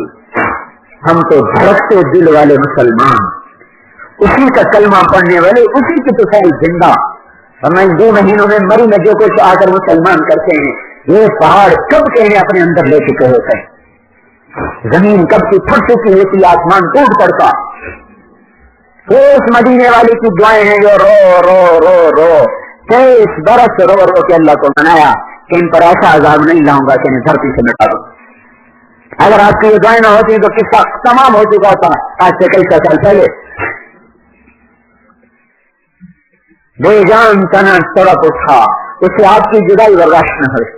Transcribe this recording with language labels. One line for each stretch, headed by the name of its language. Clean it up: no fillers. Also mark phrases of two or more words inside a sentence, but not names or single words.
Urdu: ہم تو دھڑکتے دل والے مسلمان، اسی کا کلمہ پڑھنے والے، اسی کی تو ساری زندہ. ہمیں 2 مہینوں میں مری میں جو کچھ آ کر مسلمان کرتے ہیں، یہ پہاڑ کب کے اپنے اندر لے چکے ہوتے ہیں. زمین کب کی پھٹ چکی ہوتی، آسمان ٹوٹ پڑتا. اس مدینے والے کی دعائیں ہیں جو رو رو رو رو 23 برس رو رو کے اللہ کو منایا کہ ان پر ایسا عذاب نہیں لاؤں گا کہ انہیں دھرتی سے مٹا دوں. اگر آپ کی یہ دعائیں نہ ہوتی تو قصہ تمام ہو چکا تھا آج سے کئی سال پہلے. بے جان تنا تڑپ اٹھا، اسے آپ کی جدائی برداشت نہ ہوئی.